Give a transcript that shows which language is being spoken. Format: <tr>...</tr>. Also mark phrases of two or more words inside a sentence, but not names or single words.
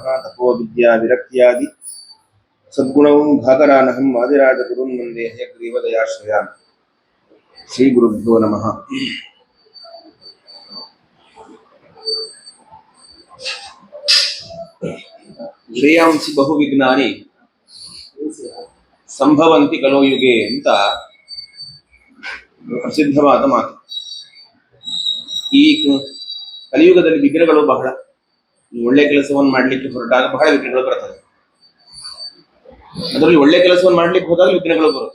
<sa>तपोविद्या विरक्त्यादि सद्गुणौ भागरानहं वादिराजगुरुन् वन्दे हयग्रीवदयाश्रयान्। श्रीगुरुभ्यो नमः। श्रेयांसि बहुविघ्नानि ಸಂಭವಂತಿ ಕಲೋ ಯುಗೆ</sa> <kn>ಅಂತ ಪ್ರಸಿದ್ಧವಾದ ಮಾತು. ಈ ಕಲಿಯುಗದಲ್ಲಿ ವಿಘ್ನಗಳು ಬಹಳ. ಒಳ್ಳೆ ಕೆಲಸವನ್ನು ಮಾಡ್ಲಿಕ್ಕೆ ಹೊರಟಾಗ ಬಹಳ ವಿಘ್ನಗಳು ಬರ್ತದೆ. ಅದರಲ್ಲಿ ಒಳ್ಳೆ ಕೆಲಸವನ್ನು ಮಾಡ್ಲಿಕ್ಕೆ ಹೋದಾಗ ವಿಘ್ನಗಳು ಬರುತ್ತೆ.</kn>